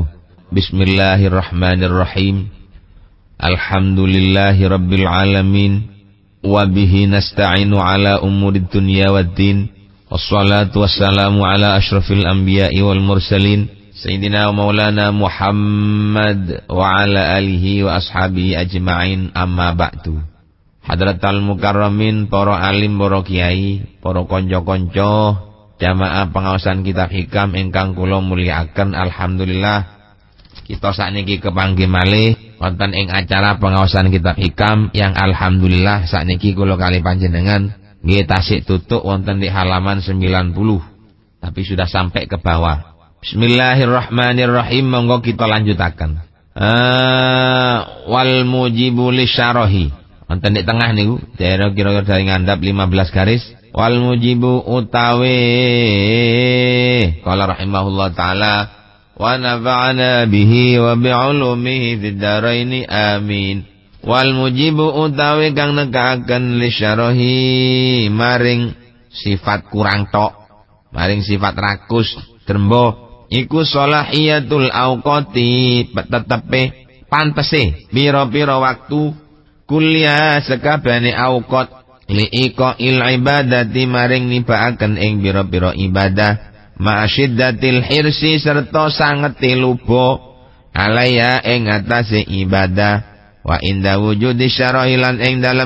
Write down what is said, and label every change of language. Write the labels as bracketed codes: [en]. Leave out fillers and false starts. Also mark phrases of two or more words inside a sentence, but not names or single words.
[ar] بسم الله الرحمن الرحيم. الحمد لله رب العالمين. وبه نستعين على أمور الدنيا والدين. والصلاة والسلام على أشرف الأنبياء والمرسلين. سيدنا ومولانا محمد وعلى آله وأصحابه أجمعين، أما بعد. حضرات المكرمين, [jv] para alim, para kiai, para konco-konco, jamaah pengawasan kitab hikam ingkang kula mulyakaken. Alhamdulillah kita sakniki kepanggih malih wonten ing acara pengawasan kitab hikam yang alhamdulillah sakniki kula kali panjenengan nggih tasik tutuk wonten [id] di halaman 90, tapi sudah sampai ke bawah. [ar] بسم الله الرحمن الرحيم. [jv] Monggo kita lanjutaken. [ar] والموجب لشره. [jv] Wonten di tengah niku, [id] daerah kira-kira dari [jv] ngandap 15 garis. [ar] والموجب utawi قال رحمه الله تعالى ونفعنا به وبعلومه في الدارين آمين. والموجب [jv] utawi kang nekaaken lisyarahi maring sifat kurang tok, maring sifat rakus drembo iku [ar] صلاحية الأوقات, [jv] tetepe pantese pira-pira waktu kuliah sekabehane auqat [ar] لإيقاع العبادة [jv] maring nibaaken ing pira-pira ibadah [ar] مع شدة الحرص [jv] serta sangete luba alaya ing atase ibadah [ar] وعند وجود الشره [jv] lan ing dalem